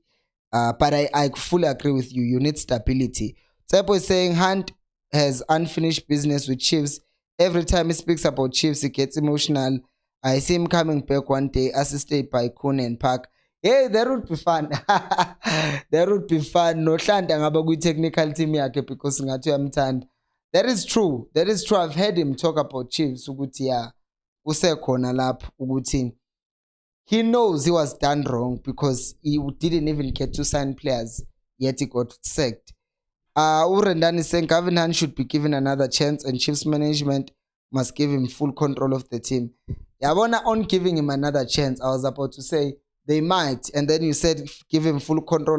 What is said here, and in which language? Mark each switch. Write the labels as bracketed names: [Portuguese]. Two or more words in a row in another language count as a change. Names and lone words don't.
[English] But I fully agree with you. You need stability. Tsepo is saying Hunt has unfinished business with Chiefs. Every time he speaks about Chiefs, he gets emotional. I see him coming back one day, assisted by Kuhn and Park. Hey, that would be fun. That would be fun. [Zulu] No hlanda ngaba kwi [English] technical team [Zulu] yakhe because ngathi uyamthanda. [English] That is true. I've heard him talk about Chiefs ukuthi yeah, [Zulu] usekhona lapho ukuthi [English] he knows he was done wrong because he didn't even get to sign players, yet he got sacked. Urendan is saying Gavin Hunt should be given another chance and Chiefs management must give him full control of the team. Yabona on giving him another chance, I was about to say they might, and then you said give him full control.